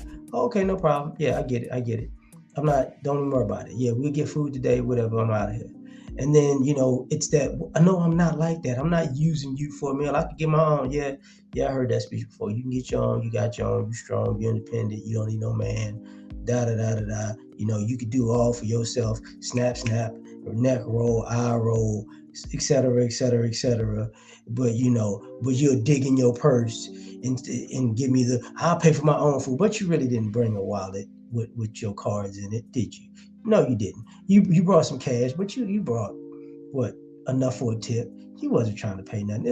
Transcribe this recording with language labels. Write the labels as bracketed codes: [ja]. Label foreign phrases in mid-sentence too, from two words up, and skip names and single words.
[en] Oh, okay, no problem. Yeah, I get it. Don't even worry about it. Yeah, we'll get food today, whatever, I'm out of here. And then, it's that, I know I'm not like that. I'm not using you for a meal. I could get my own. Yeah, I heard that speech before. You can get your own. You got your own. You're strong. You're independent. You don't need no man. Da, da, da, da, da. You could do all for yourself. Snap, snap, neck roll, eye roll, et cetera, et cetera, et cetera. But, but you'll dig in your purse and give me I'll pay for my own food. But you really didn't bring a wallet with your cards in it, did you? No, you didn't. You brought some cash, but you brought what, enough for a tip. You wasn't trying to pay nothing.